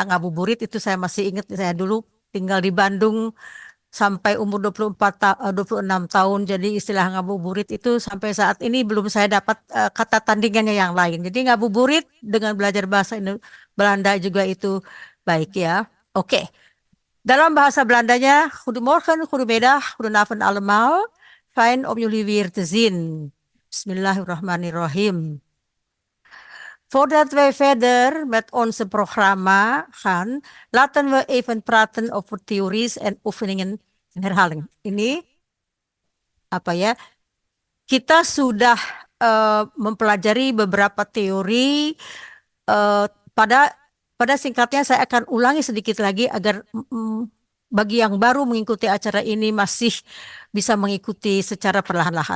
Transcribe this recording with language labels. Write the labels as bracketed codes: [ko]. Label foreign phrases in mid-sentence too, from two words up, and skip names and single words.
[id] Ngabuburit itu saya masih ingat saya dulu tinggal di Bandung sampai umur 26 tahun. Jadi istilah ngabuburit itu sampai saat ini belum saya dapat kata tandingannya yang lain. Jadi ngabuburit dengan belajar bahasa Belanda juga itu baik ya. Oke. Dalam bahasa Belandanya, [nl] Goedemorgen, goedemiddag, goedenavond allemaal. Fijn om jullie weer te zien. Bismillahirrahmanirrahim. Voordat wij verder met onze programma gaan, laten we even praten over theories en oefeningen en herhaling. [id] Ini apa ya? Kita sudah mempelajari beberapa teori. Pada singkatnya saya akan ulangi sedikit lagi agar bagi yang baru mengikuti acara ini masih bisa mengikuti secara perlahan-lahan.